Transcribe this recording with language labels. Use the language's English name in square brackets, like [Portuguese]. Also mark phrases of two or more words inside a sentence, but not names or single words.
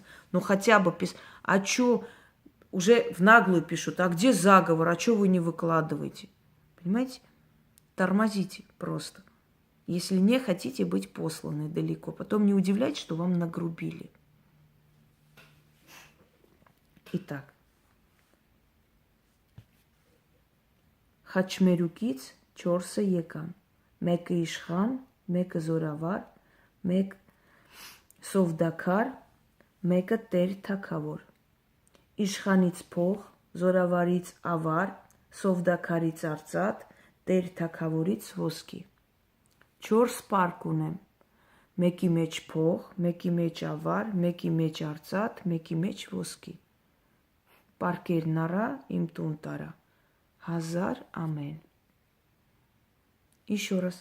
[Russian] Но хотя бы а что, уже в наглую пишут, а где заговор, а что вы не выкладываете? Понимаете? Тормозите просто. Если не хотите быть посланы далеко. Потом не удивляйтесь, что вам нагрубили. Итак. [Armenian] Խաչմերուկից 4-ը եկան, մեկը իշխան, մեկը զորավար, մեկ սովդաքար, մեկը տեր թագավոր։ Իշխանից փող, զորավարից ավար, սովդաքարից արծաթ, տեր թագավորից ոսկի։ 4 պարկ ունեմ, մեկի մեջ փող, մեկի մեջ ավար, մեկի մեջ արծաթ, մեկի մեջ ոսկի։ Պարկերն առա, իմ տուն տարա, 1000 ամեն։ [Russian] Еще раз.